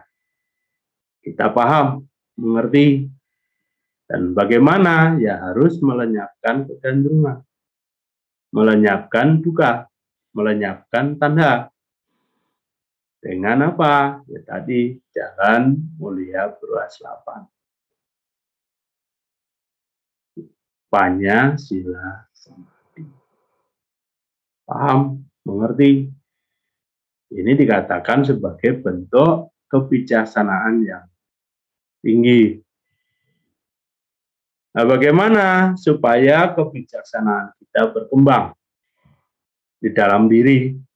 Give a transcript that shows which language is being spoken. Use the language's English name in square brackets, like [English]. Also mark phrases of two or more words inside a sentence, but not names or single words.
[Indonesian] Kita paham, mengerti, dan bagaimana ya harus melenyapkan kegandrungan, melenyapkan duka, melenyapkan tanha. Dengan apa? Ya tadi jalan mulia beruas 8. [Pali] Panya sila samadhi. [Indonesian] Paham, mengerti. Ini dikatakan sebagai bentuk kebijaksanaan yang tinggi. Nah, bagaimana supaya kebijaksanaan kita berkembang di dalam diri?